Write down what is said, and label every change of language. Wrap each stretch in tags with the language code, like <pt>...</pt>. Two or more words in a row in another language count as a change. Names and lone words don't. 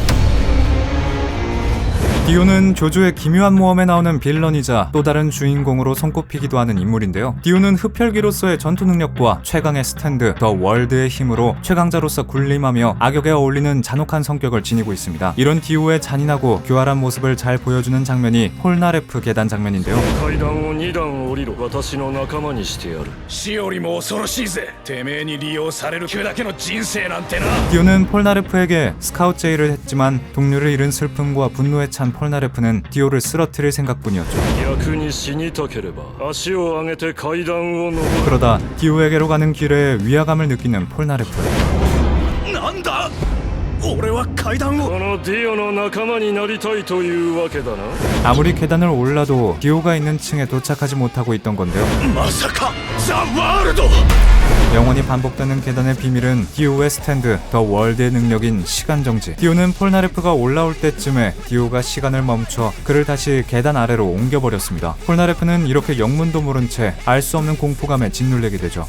<ko>디오는 조조의 기묘한 모험에 나오는 빌런이자 또 다른 주인공으로 손꼽히기도 하는 인물인데요. 디오는 흡혈귀로서의 전투 능력과 최강의 스탠드 더 월드의 힘으로 최강자로서 군림하며 악역에 어울리는 잔혹한 성격을 지니고 있습니다. 이런 디오의 잔인하고 교활한 모습을 잘 보여주는 장면이 폴나레프 계단 장면인데요.</ko> <ja>階段を2段降りろ。私の仲間にしてやる。死よりも恐ろしいぜ。てめえに利用されるだけの人生なんてな。</ja> <ko>디오는 폴나레프에게 스카우트 제의를 했지만 동료를 잃은 슬픔과 분노에 찬 폴나레프는 디오를 쓰러뜨릴 생각뿐이었죠.</ko> <ja>逆に死にたければ足を上げて階段を登る。</ja> <ko>그러다 디오에게로 가는 길에 위화감을 느끼는 폴나레프.</ko> <ja>なんだ俺は階段を。このディオの仲間になりたいというわけだな。</ja> <ko>아무리 계단을 올라도 디오가 있는 층에 도착하지 못하고 있던 건데요.</ko> <ja>まさかザ・ワールド。</ja> <ko>영원히 반복되는 계단의 비밀은 디오의 스탠드, 더 월드의 능력인 시간 정지. 디오는 폴나레프가 올라올 때쯤에 디오가 시간을 멈춰 그를 다시 계단 아래로 옮겨버렸습니다. 폴나레프는 이렇게 영문도 모른 채 알 수 없는 공포감에 짓눌리게 되죠.</ko>